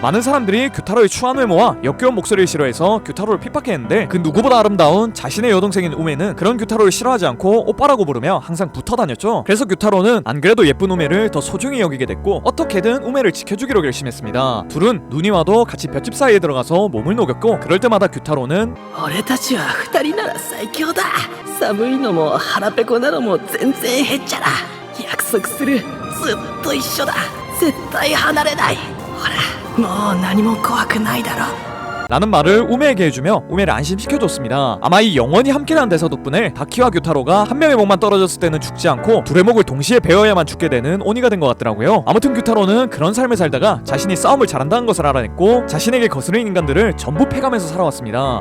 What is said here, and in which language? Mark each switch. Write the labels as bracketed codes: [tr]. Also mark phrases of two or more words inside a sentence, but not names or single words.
[ko] 많은 사람들이 규타로의 추한 외모와 역겨운 목소리를 싫어해서 규타로를 핍박했는데 그 누구보다 아름다운 자신의 여동생인 우메는 그런 규타로를 싫어하지 않고 오빠라고 부르며 항상 붙어 다녔죠. 그래서 규타로는 안 그래도 예쁜 우메를 더 소중히 여기게 됐고 어떻게든 우메를 지켜주기로 결심했습니다. 둘은 눈이 와도 같이 볏짚 사이에 들어가서 몸을 녹였고 그럴 때마다 규타로는 [ja] 俺たちは二人なら最強だ。寒いのも腹ペコなのも全然へっちゃら。約束する。ずっと一緒だ。絶対離れない。ほら、もう何も怖くないだろ。 [ko] 라는 말을 우메에게 해주며 우메를 안심시켜줬습니다. 아마 이 영원히 함께라는 대사 덕분에 다키와 규타로가 한 명의 목만 떨어졌을 때는 죽지 않고 둘의 목을 동시에 베어야만 죽게 되는 오니가 된 것 같더라고요. 아무튼 규타로는 그런 삶을 살다가 자신이 싸움을 잘한다는 것을 알아냈고 자신에게 거스른 인간들을 전부 패가면서 살아왔습니다.